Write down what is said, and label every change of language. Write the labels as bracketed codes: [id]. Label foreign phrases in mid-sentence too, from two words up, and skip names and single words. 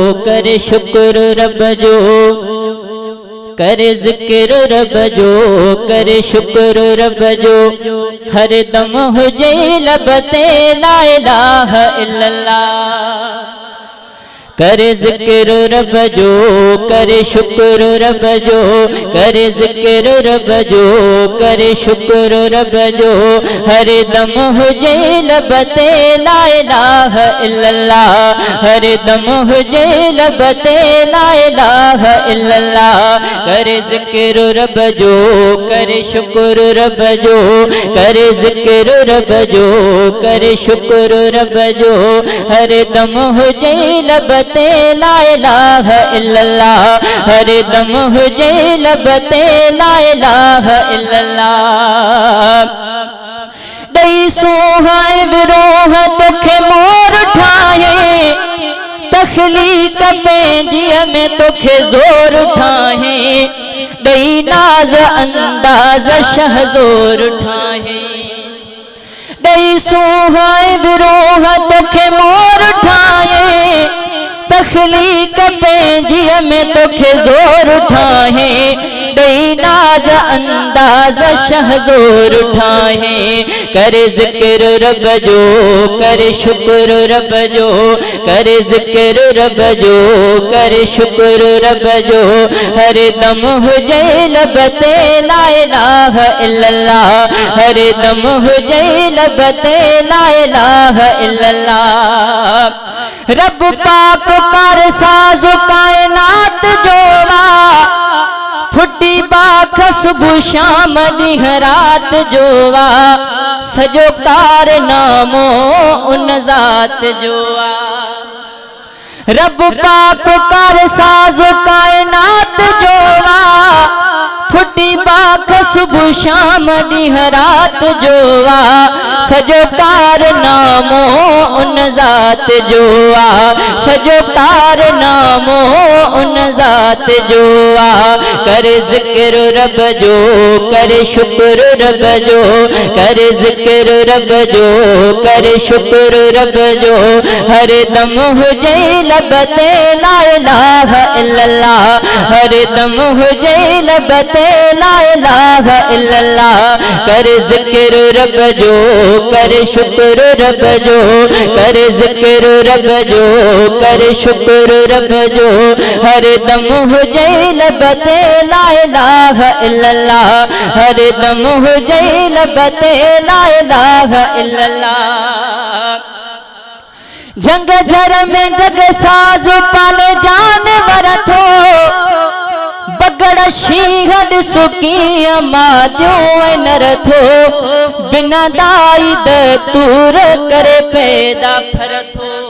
[sd] करे शुक्र रब जो, करे जिक्र रब जो, करे शुक्र रब जो। हर दम हुजे लबते [ar] لا إله إلا الله. [sd] करे जिक्र रब जो, करे शुक्र रब जो, करे जिक्र रब जो, करे शुक्र रब जो। हर दम हुजे लबते [ar] لا إله إلا الله. [sd] हर दम हुजे लबते [ar] لا إله إلا الله. [sd] करे जिक्र रब जो, करे शुक्र रब जो, करे जिक्र रब जो, करे शुक्र रब जो। हर दम हुजे लबते [ar] لا إله إلا الله. [sd] हर दम हुजे लबते [ar] لا إله إلا الله. [sd] दई सोहाए विरोह तोखे मोर ठाहे, तखलीक पंहिंजीअ में तोखे ज़ोर ठाहे। दई नाज़ अंदाज़ शहज़ोर ठाहे। दई सोहाए विरोह तोखे मोर ठाहे, तखलीक पंहिंजीअ में तोखे ज़ोर ठाहे। दई नाज़ अंदाज़ शहज़ोर ठाहे। करे जिक्र रब जो, करे शुक्र रब जो, करे जिक्र रब जो, करे शुक्र रब जो। हर दम हुजे लबते [ar] لا إله إلا الله. [sd] हर दम हुजे लबते [ar] لا إله إلا الله. [sd] रब पाक कर साज़ कायनात जोवा, फुटी बाख सुबह शाम ॾींह रात जोवा। सजो कारनामो उन ज़ात जोवा। रब पाक कर साज़ कायनात जोवा, फुटी बाख सुबह शाम ॾींह रात जोवा। सजो कारनामो उन ज़ात जोआ। सजो कारनामो उन ज़ात जोआ। करे जिक्र रब जो, करे शुक्र रब जो, करे जिक्र रब जो, करे शुक्र रब जो। हर दम हुजे लबते [ar] لا إله إلا الله. [sd] हर दम हुजे लबते [ar] لا إله إلا الله. [sd] करे जिक्र रब जो, करे शुक्र रब जो, करे जिक्र रब जो, करे शुक्र रब जो। हर दम हुजे लबते [ar] لا إله إلا الله. [sd] हर दम हुजे लबते [ar] لا إله إلا الله. [sd] जंग जर में जग साज़ पाले जानवर थो, बगड़ शींह ॾिसो कीअं मादियूं नर थो। बिना दाई दतूर करे पैदा फर थो।